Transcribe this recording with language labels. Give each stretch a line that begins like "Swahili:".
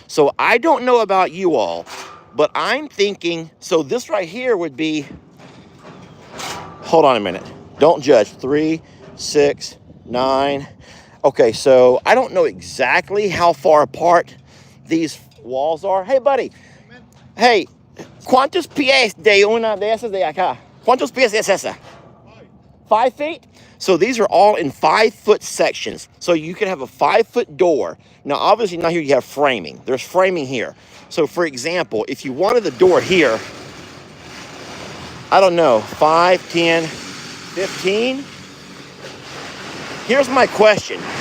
English: So I don't know about you all, but I'm thinking, so this right here would be, hold on a minute. Don't judge. 3, 6, 9. Okay, so I don't know exactly how far apart these walls are. Hey, buddy.
Spanish: Hey, ¿cuántos pies de una de esas de acá? ¿Cuántos pies es esa?
English: 5 feet? So these are all in 5-foot sections. So you can have a 5-foot door. Now, obviously, now here you have framing. There's framing here. So, for example, if you wanted the door here, I don't know, 5, 10, 15? Here's my question.